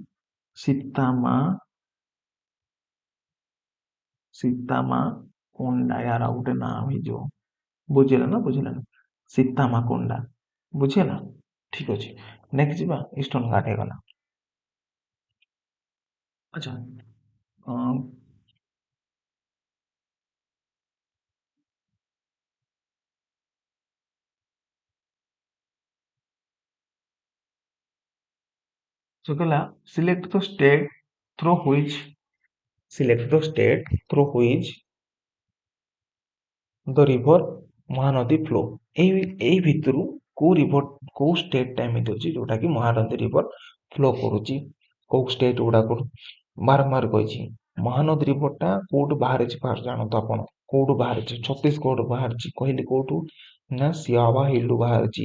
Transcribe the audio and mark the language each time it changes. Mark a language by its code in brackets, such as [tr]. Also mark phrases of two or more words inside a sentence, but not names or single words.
[or] ସୀତାମାକୋଣ୍ଡା ୟାର ଆଉ ଗୋଟେ ନାଁ ହେଇଯିବ ବୁଝିଲା ନା ବୁଝିଲାନି ସୀତାମାକୋଣ୍ଡା ବୁଝିହେଲା ଠିକ ଅଛି ନେକ୍ସଟ ଯିବା ଇଷ୍ଟର୍ଣ୍ଣ ଘାଟ ହେଇଗଲା [en] ଆଚ୍ଛା so कहला select the state through which the river ମହାନଦୀ flow [or] ଏଇ ଭିତରୁ କୋଉ ରିଭର କୋଉ ଷ୍ଟେଟଟା ଏମିତି ଅଛି ଯୋଉଟା କି ମହାନଦୀ [en] river flow [or] କରୁଛି କୋଉ ଷ୍ଟେଟ ଗୁଡାକରୁ ବାରମ୍ବାର କହିଛି ମହାନଦୀ ରିଭରଟା କୋଉଠୁ ବାହାରିଛି ଫାଷ୍ଟ ଜାଣନ୍ତୁ ଆପଣ କୋଉଠୁ ବାହାରିଛି ଛତିଶଗଡ଼ରୁ ବାହାରିଛି କହିଲି କୋଉଠୁ ନା ସିଆବା ହିଲୁ ବାହାରିଛି।